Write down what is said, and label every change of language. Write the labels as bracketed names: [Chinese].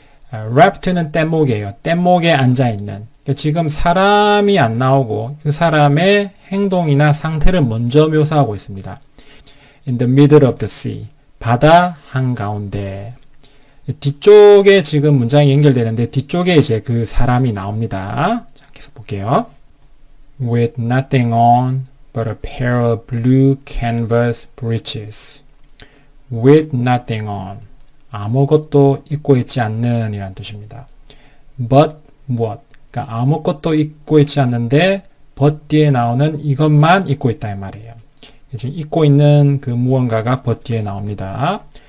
[Korean] raft는 뗏목이에요. 뗏목에 앉아있는. 지금 사람이 안 나오고 그 사람의 행동이나 상태를 먼저 묘사하고 있습니다. [English] In the middle of the sea. [Korean] 바다 한가운데. 뒤쪽에 지금 문장이 연결되는데 뒤쪽에 이제 그 사람이 나옵니다. 자, 계속 볼게요. [English] With nothing on but a pair of blue canvas breeches. With nothing on. [Korean] 아무것도 입고 있지 않는 이란 뜻입니다. [English] But what? [Korean] 그러니까 아무것도 입고 있지 않는데 but 뒤에 나오는 이것만 입고 있다 이 말이에요. 지금 입고 있는 그 무언가가 but 뒤에 나옵니다.